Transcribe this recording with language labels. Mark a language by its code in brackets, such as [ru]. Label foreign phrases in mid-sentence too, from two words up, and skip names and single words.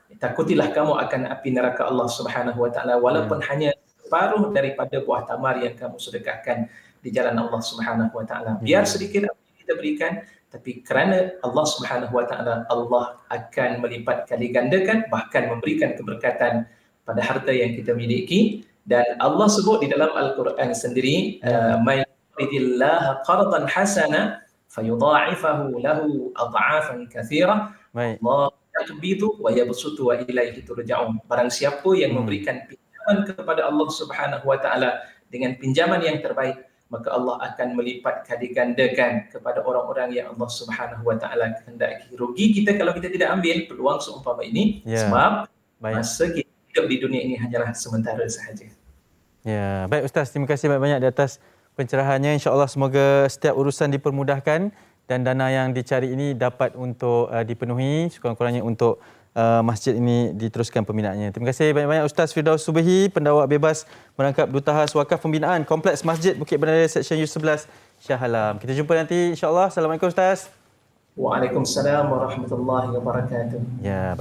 [ms] Takutilah kamu akan api neraka Allah [ar] سبحانه وتعالى [ms] walaupun hanya separuh daripada buah tamar yang kamu sedekahkan di jalan Allah [ar] سبحانه وتعالى. [ms] Biar sedikit apa yang kita berikan, tapi kerana Allah [ar] سبحانه وتعالى, [ms] Allah akan melipat kali gandakan, bahkan memberikan keberkatan pada harta yang kita miliki. Dan Allah sebut di dalam Al-Quran sendiri, [ar] "من يقرض الله قرضا حسنا فيضاعفه له أضعافا كثيرة." الله يقبض ويبسط وإليه ترجعون. [ms] Barang siapa yang memberikan kepada Allah [ar] سبحانه وتعالى [ms] dengan pinjaman yang terbaik, maka Allah akan melipat kali gandakan kepada orang-orang yang Allah [ar] سبحانه وتعالى [ms] kehendaki. Rugi kita kalau kita tidak ambil peluang seumpama ini, sebab masa kita hidup di dunia ini hanyalah sementara sahaja. Ya, baik Ustaz, terima kasih banyak-banyak di atas pencerahannya. Insya-Allah semoga setiap urusan dipermudahkan dan dana yang dicari ini dapat untuk dipenuhi, sekurang-kurangnya untuk masjid ini diteruskan pembinaannya. Terima kasih banyak-banyak Ustaz Firdaus Subuhi, pendakwa bebas merangkap Dutahas Wakaf Pembinaan Kompleks Masjid Bukit Bandaraya Seksyen U11 Shah Alam. Kita jumpa nanti insya-Allah. Assalamualaikum Ustaz. [ar] وعليكم السلام ورحمة الله وبركاته. [ms] Ya, baik.